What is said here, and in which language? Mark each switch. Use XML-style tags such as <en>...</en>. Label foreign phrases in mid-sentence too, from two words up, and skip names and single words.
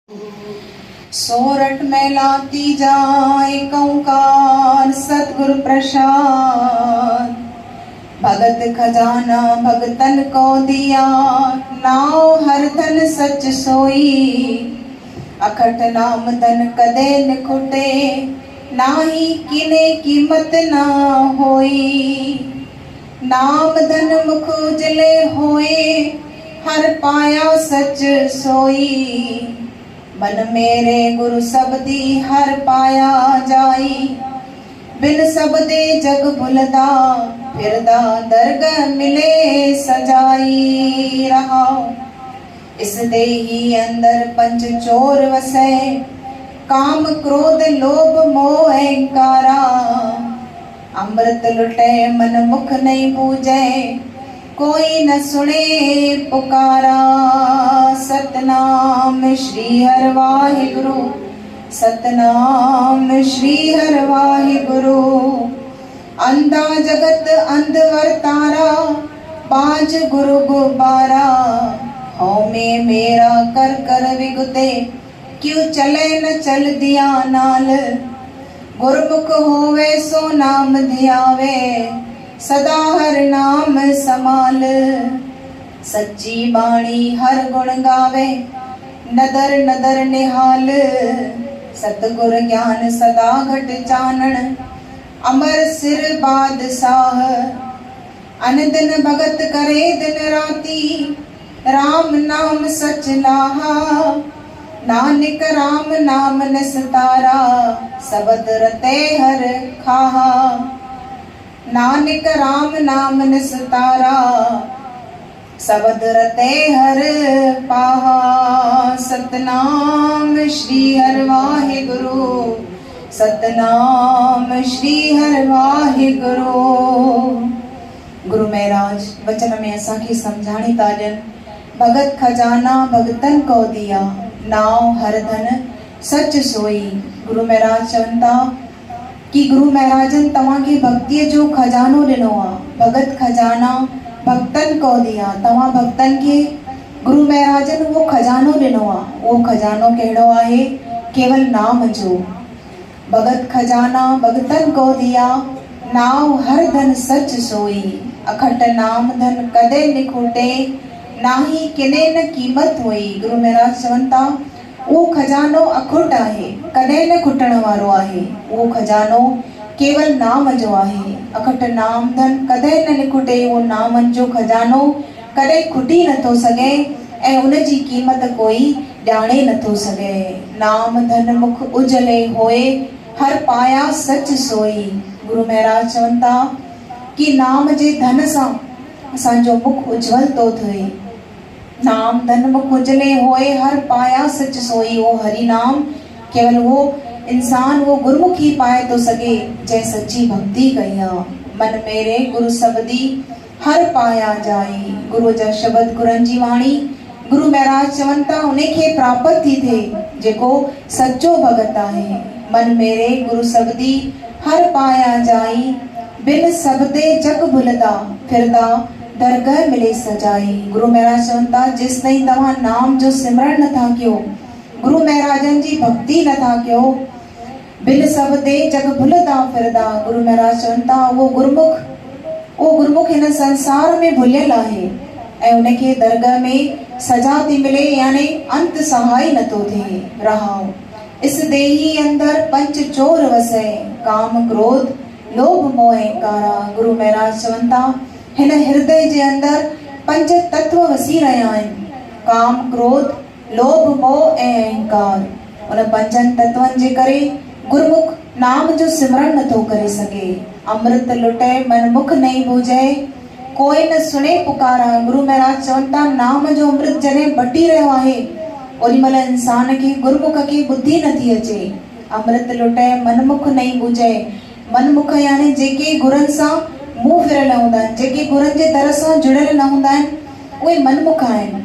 <pa>ਸੋਰਠ ਮੇਂ ਲਾਤੀ ਜਾਏ ਕੰਕਾਰ ਸਤਿਗੁਰ ਪ੍ਰਸਾਦਿ। ਭਗਤ ਖਜਾਨਾ ਭਗਤਨ ਕੋ ਦੀਆ, ਨਾਉ ਹਰਿ ਧਨੁ ਸਚੁ ਸੋਈ। ਅਖਟ ਨਾਮ ਧਨ ਕਦੇ ਨ ਖੁਟੇ, ਨਾਹੀ ਕਿਨੈ ਕੀਮਤ ਨਾ ਹੋਈ। ਨਾਮ ਧਨ ਮੁਖ ਉਜਲੇ ਹੋਏ, ਹਰਿ ਪਾਇਆ ਸਚੁ ਸੋਈ। ਮਨ ਮੇਰੇ ਗੁਰ ਸਬਦੀ ਹਰਿ ਪਾਇਆ ਜਾਈ। ਬਿਨ ਸਬਦੇ ਜਗ ਭੁਲਦਾ, ਫਿਰਦਾ ਦਰਗਹ ਮਿਲੇ ਸਜਾਈ। ਰਹਾ ਇਸ ਦੇਹੀ ਅੰਦਰ ਪੰਚ ਚੋਰ ਵਸੈ, ਕਾਮ ਕ੍ਰੋਧ ਲੋਭ ਮੋਹ ਅਹੰਕਾਰਾ। ਅੰਮ੍ਰਿਤ ਲੁਟੇ ਮਨ ਮੁਖ ਨਹੀਂ ਬੂਝੇ, ਕੋਈ ਨ ਸੁਣੇ ਪੁਕਾਰਾ। ਸਤਿਨਾਮ ਸ੍ਰੀ ਹਰਿ ਵਾਹਿਗੁਰੂ, ਸਤਿਨਾਮ ਸ੍ਰੀ ਹਰਿ ਵਾਹਿਗੁਰੂ। ਅੰਧਾ ਜਗਤ ਅੰਧ ਵਰਤਾਰਾ, ਬਾਝ ਗੁਰੂ ਗੁਬਾਰਾ। ਹਉ ਮੈਂ ਮੇਰਾ ਕਰ ਕਰ ਵਿਗੁਤੇ, ਕਿਉਂ ਚਲੇ ਨ ਚਲ ਦਿਆ ਨਾਲ। ਗੁਰਮੁਖ ਹੋਵੇ ਸੋ ਨਾਮ ਧਿਆਵੇ, ਸਦਾ ਹਰਿ ਨਾਮ ਸਮਾਲ। ਸੱਚੀ ਬਾਣੀ ਹਰਿ ਗੁਣ ਗਾਵੇ, ਨਦਰ ਨਦਰ ਨਿਹਾਲ। ਸਤਿਗੁਰ ਗਿਆਨ ਸਦਾ ਘਟ ਚਾਨਣ, ਅਮਰ ਸਿਰ ਬਾਦਸ਼ਾਹ। ਅਨ ਦਿਨ ਭਗਤ ਕਰੇ ਦਿਨ ਰਾਤੀ, ਰਾਮ ਨਾਮ ਸਚ ਲਾਹਾ। ਨਾਨਕ ਰਾਮ ਨਾਮ ਨਿਸਤਾਰਾ, ਸਬਦ ਰਤੇ ਹਰਿ ਖਾਹਾ। ਨਾਨਕ ਰਾਮ ਨਾਮ ਨਿਸਤਾਰਾ, ਸਬਦ ਰਤੇ ਹਰਿ ਪਾਹਾ। ਸਤਿਨਾਮ ਸ੍ਰੀ ਹਰਿ ਵਾਹਿਗੁਰੂ, ਸਤਿਨਾਮ ਸ੍ਰੀ ਹਰਿ ਵਾਹਿਗੁਰੂ।</pa> <sd>गुरु महाराज वचन में असांखे समझाणी था ॾियनि।</sd> <pa>ਭਗਤ ਖਜਾਨਾ ਭਗਤਨ ਕੋ ਦੀਆ, ਨਾਉ ਹਰਿ ਧਨੁ ਸਚੁ ਸੋਈ।</pa> <sd>गुरु महाराज चवनि था कि गुरु महाराजन तव्हांखे भक्तीअ जो खजानो ॾिनो आहे।</sd> <pa>ਭਗਤ ਖਜਾਨਾ ਭਗਤਨ ਕੋ ਦੀਆ,</pa> <sd>तव्हां भक्तन खे गुरु महाराजन उहो खजानो ॾिनो आहे। उहो खजानो कहिड़ो आहे? केवल नाम जो।</sd> <pa>ਭਗਤ ਖਜਾਨਾ ਭਗਤਨ ਕੋ ਦੀਆ, ਨਾਉ ਹਰਿ ਧਨੁ ਸਚੁ ਸੋਈ। ਅਖਟ ਨਾਮ ਧਨ ਕਦੇ ਨ ਖੁਟੇ, ਨਾਹੀ ਕਿਨੈ ਨ ਕੀਮਤ ਹੁਈ।</pa> <sd>गुरु महाराज चवनि था उहो खजानो अखुट आहे, कॾहिं न खुटण वारो आहे। उहो खजानो केवल नाम जो आहे।</sd> <pa>ਅਖਟ ਨਾਮ ਧਨ</pa> <sd>कॾहिं न निखुटे। उहो नामन जो खजानो कॾहिं खुटी नथो सघे ऐं उन जी क़ीमत कोई ॼाणे नथो सघे।</sd> <pa>ਨਾਮ ਧਨ ਮੁਖ ਉਜਲੇ ਹੋਏ, ਹਰਿ ਪਾਇਆ ਸਚੁ ਸੋਈ।</pa> <sd>गुरु महाराज चवनि था कि नाम जे धन सां असांजो मुख उज्जवल थो थिए।</sd> <pa>ਨਾਮ ਧਨ ਮੁਖ ਉਜਲੇ ਹੋਏ, ਹਰਿ ਪਾਇਆ ਸਚੁ ਸੋਈ।</pa> <sd>वो हरि नाम केवल वो इंसान वो गुरमुख ही पाए तो सके जै सच्ची भक्ति कई आ।</sd> <pa>ਮਨ ਮੇਰੇ ਗੁਰ ਸਬਦੀ ਹਰਿ ਪਾਇਆ ਜਾਈ।</pa> <sd>गुरु जा शब्द गुरन जी वाणी। गुरु महाराज चवनि था उनखे प्राप्त थी थे जेको सच्चो भगत आहे।</sd> <pa>ਮਨ ਮੇਰੇ ਗੁਰ ਸਬਦੀ ਹਰਿ ਪਾਇਆ ਜਾਈ। ਬਿਨ ਸਬਦੇ ਜਗ ਭੁਲਦਾ, ਫਿਰਦਾ ਦਰਗਹ ਮਿਲੇ ਸਜਾਈ।</pa> <sd>गुरु महाराज चवनि था जिस ताईं तव्हां नाम जो सिमरन नथा कयो, गुरु महाराजन जी भक्ति नथा कयो,</sd> <pa>ਬਿਨ ਸਬਦੇ ਜਗ ਭੁਲਦਾ ਫਿਰਦਾ।</pa> <sd>गुरु महाराज चवनि था उहो गुरमुख हिन संसार में भुलियल आहे ऐं उनखे दरगह में सजा थी मिले, यानी अंत सहाय नथो थिए।</sd> <pa>ਰਹਾਉ ਇਸ ਦੇਹੀ ਅੰਦਰ ਪੰਚ ਚੋਰ ਵਸੇ, ਕਾਮ ਕ੍ਰੋਧ ਲੋਭ ਮੋਹ ਅਹੰਕਾਰਾ।</pa> <sd>गुरु महाराज चवनि था हिन हृदय जे अंदर पंच तत्व वसी रहिया आहिनि, काम क्रोध लोभ मोह ऐं अहंकार। उन पंचनि तत्वनि जे करे गुरमुख नाम जो सिमरन नथो करे सघे।</sd> <pa>ਅੰਮ੍ਰਿਤ ਲੁਟੇ ਮਨ ਮੁਖ ਨਹੀਂ ਬੂਝੇ, ਕੋਈ ਨ ਸੁਣੇ ਪੁਕਾਰਾ।</pa> <sd>गुरु महाराज चवनि था नाम जो अमृत जॾहिं बटी रहियो आहे, ओॾी महिल इंसान खे गुरमुख खे बुद्धि नथी अचे।</sd> <pa>ਅੰਮ੍ਰਿਤ ਲੁਟੇ ਮਨ ਮੁਖ ਨਹੀਂ ਬੂਝੇ।</pa> <sd>मनमुख यानी जेके गुरनि सां मुंहुं फिरियल हूंदा आहिनि, जेके गुरनि जे दर सां जुड़ियल न हूंदा आहिनि, उहे मनमुख आहिनि।</sd>